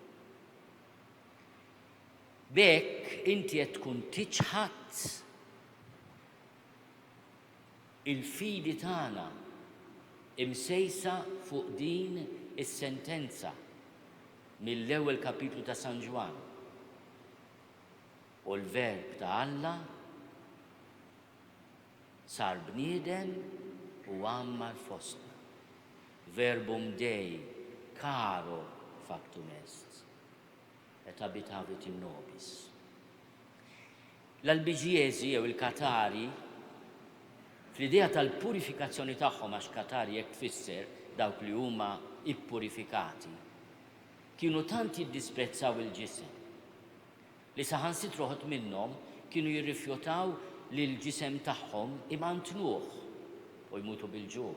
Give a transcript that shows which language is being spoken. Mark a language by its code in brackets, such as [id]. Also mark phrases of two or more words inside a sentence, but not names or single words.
[mt] Bekk inti qed tkun tiċħat il-fidi tagħna imsejsa fuq din is-sentenza mill-ewwel kapitlu ta' San Ġwan. U l-verb ta' Alla sar bniedem u għammar fostna. [la] Verbum Dei caro factum est. et abitavit in nobis. [mt] L-Albiġiezi jew il-Katari fl-idea tal-purifikazzjoni tagħhom għax Katari jekk tfisser dawk li huma ippurifikati, kienu tant jiddisprezzaw il-ġisem li saħansitru ħodt minnhom kienu jirrifjutaw li l-ġisem tagħhom imantnuh u jmutu bil-ġuħ.